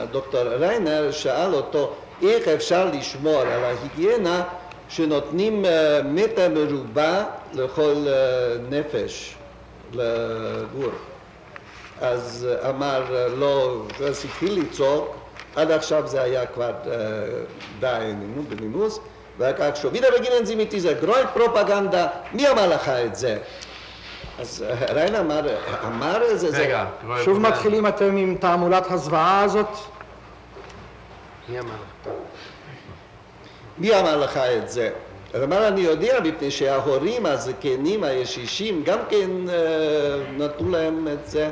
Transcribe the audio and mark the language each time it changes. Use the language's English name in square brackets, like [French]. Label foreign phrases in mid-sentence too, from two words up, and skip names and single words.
[Hebrew] הדוקטור ריינר שאל אותו איך אפשר לשמור על ההיגיינה שנותנים מטר מרובע לכל נפש לגור. אז אמר לא, אז התחיל לצעוק, עד עכשיו זה היה כבר די בנימוס, ואחר כך [German] wieder beginnen Sie mit dieser Gräuelpropaganda, [Hebrew] מי אמר לך את זה? אז ריינר אמר את זה, רגע, שוב מתחילים אתם עם תעמולת הזוועה הזאת? מי אמר לך? מי אמר לך את זה? הוא אמר, אני יודע, מפני שההורים הזקנים הישישים גם כן נתנו להם את זה.